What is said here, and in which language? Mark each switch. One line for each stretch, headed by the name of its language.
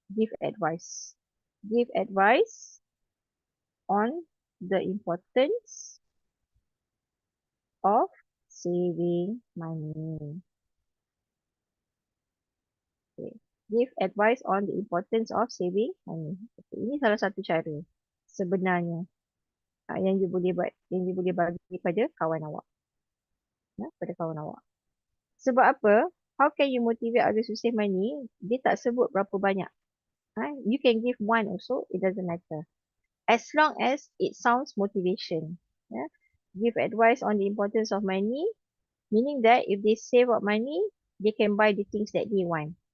English: Give advice. Give advice on the importance of saving money. Okay. Give advice on the importance of saving money. Okay.
Malay: Ini salah satu cara sebenarnya yang you boleh buat, yang you boleh bagi pada kawan awak. Pada kawan awak. Sebab apa?
English: How can you motivate others to save money?
Malay: Dia tak sebut berapa banyak.
English: You can give one also, it doesn't matter. As long as it sounds motivation. Give advice on the importance of money, meaning that if they save up money, they can buy the things that they want.